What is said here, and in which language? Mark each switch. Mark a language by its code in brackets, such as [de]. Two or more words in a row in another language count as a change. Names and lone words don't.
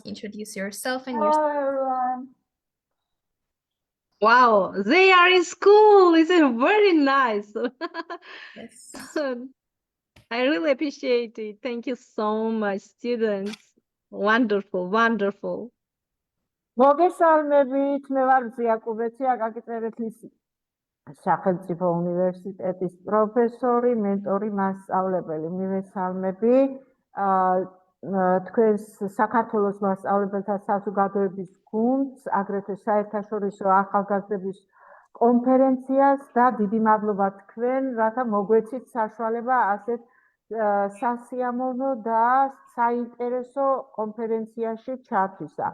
[en] Introduce yourself and your. Hello, everyone. Wow, they are in school. It's very nice. Yes. I really appreciate it. Thank you so much, students. Wonderful, wonderful. [ka] მოგესალმებით, მე ვარ მზია კუბეცია, კაკეწერეთის სახელმწიფო უნივერსიტეტის პროფესორი, მენტორი, მასწავლებელი. მივესალმები თქვენს საქართველოს მასწავლებელთა საზოგადოების გუნდს, აგრეთვე საერთაშორისო ახალგაზრდების კონფერენციას და დიდი მადლობა თქვენ, რათა მოგვეცით საშუალება ასეთ სასიამოვნო და საინტერესო კონფერენციაში ჩართვისა.